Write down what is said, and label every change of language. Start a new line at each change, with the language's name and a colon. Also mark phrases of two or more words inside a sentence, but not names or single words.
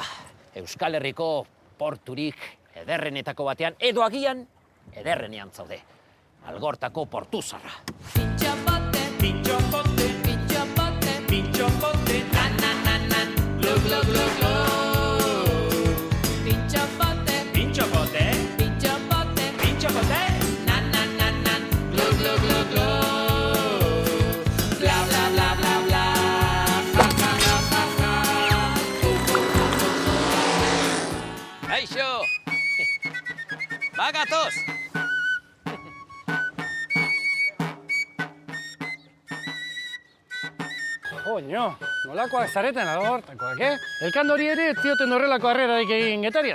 Basque: Euskal Herriko porturik ederrenetako batean, edo agian, ederrenean zaude. Algortako portuzarra. Pintxopote, pintxopote, pintxopote, pintxopote, nan, glug, glug, glug, glug. Pintxopote, pintxopote, pintxopote, pintxopote, nan, glug, glug, glug, glug. Bla, bla, bla, bla, bla, ja, ja, ja, ja, ja. Aixo! Bagatoz! Joño, nolakoak zareten Algortakoak, Elkandori ere ez zioten horrelako harrerarik egin Getarian.